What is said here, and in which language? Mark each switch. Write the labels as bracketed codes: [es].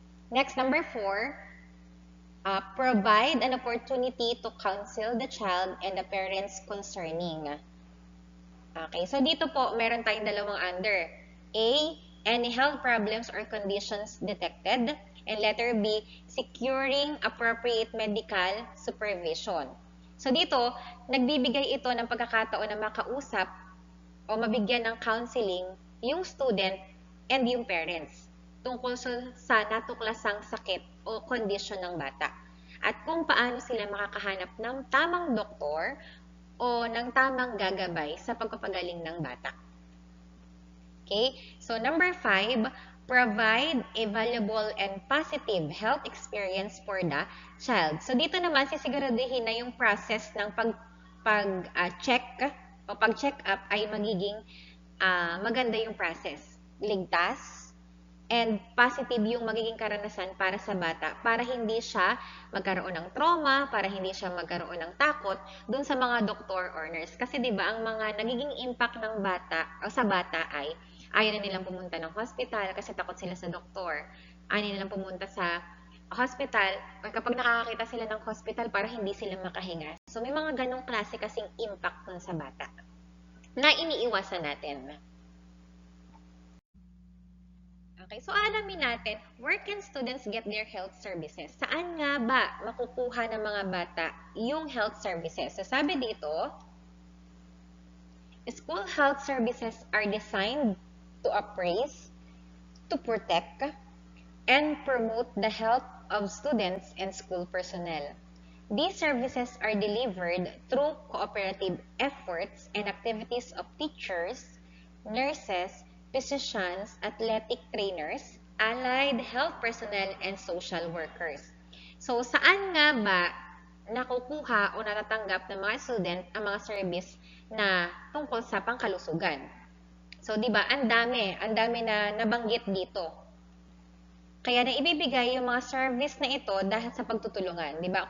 [en] Next, number 4, provide an opportunity to counsel the child and the parents concerning. Okay, [tl] so dito po, meron tayong dalawang [en] under. A, any health problems or conditions detected. And letter B, securing appropriate medical supervision. [tl] So dito, nagbibigay ito ng pagkakataon na makausap o mabigyan ng counseling yung student and yung parents tungkol sa natuklasang sakit o kondisyon ng bata at kung paano sila makakahanap ng tamang doktor o ng tamang gagabay sa pagpapagaling ng bata. [en] Okay? So, number 5, provide a valuable and positive health experience for the child. [tl] So, dito naman sisiguraduhin na yung process ng pag-check o pag-check up ay magiging maganda yung process. Ligtas and positive yung magiging karanasan para sa bata para hindi siya magkaroon ng trauma, para hindi siya magkaroon ng takot dun sa mga doktor or nurse. Kasi 'di ba ang mga nagiging impact ng bata o sa bata ay ayaw na nilang pumunta ng hospital kasi takot sila sa doktor. Ayaw na nilang pumunta sa hospital or kapag nakakakita sila ng hospital para hindi sila makahinga. So may mga ganong klase kasing impact dun sa bata na iniiwasan natin. [en] Okay, [tl] so alamin natin, [en] where can students get their health services? [tl] Saan nga ba makukuha ng mga bata yung health services? So sabi dito, [en] school health services are designed to appraise, to protect and promote the health of students and school personnel. These services are delivered through cooperative efforts and activities of teachers, nurses, physicians, athletic trainers, allied health personnel, and social workers. [tl] So, saan nga ba nakukuha o natatanggap ng mga student ang mga service na tungkol sa pangkalusugan? So, di ba, ang dami na nabanggit dito. Kaya na ibibigay yung mga service na ito dahil sa pagtutulungan, di ba?